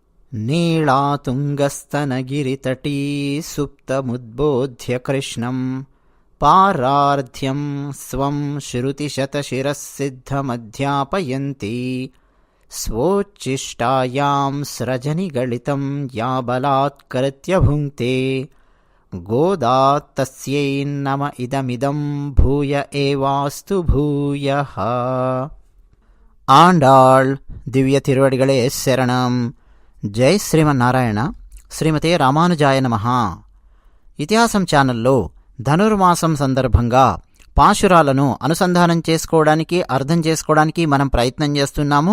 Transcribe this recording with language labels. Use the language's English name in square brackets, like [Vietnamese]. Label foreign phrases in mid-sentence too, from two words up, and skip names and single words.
[Sanskrit] नीलातुङ्गस्तनगिरितटी सुप्तमुद्बोध्य कृष्णं पारार्ध्यं स्वं श्रुतिशतशिरः सिद्धमध्यापयन्ती स्वोच्छिष्टायां स्रजनिगलितं या बलात्कृत्य भुङ्क्ते गोदा तस्यै नम इदमिदं भूय एवास्तु भूयः. [Tamil] ஆண்டாள் திவ்ய திருவடிகளே சரணம். [Sanskrit] జై శ్రీమన్నారాయణ. శ్రీమతే రామానుజాయ నమః. [Telugu] ఇతిహాసం ఛానల్లో ధనుర్మాసం సందర్భంగా పాశురాలను అనుసంధానం చేసుకోవడానికి, అర్థం చేసుకోవడానికి మనం ప్రయత్నం చేస్తున్నాము.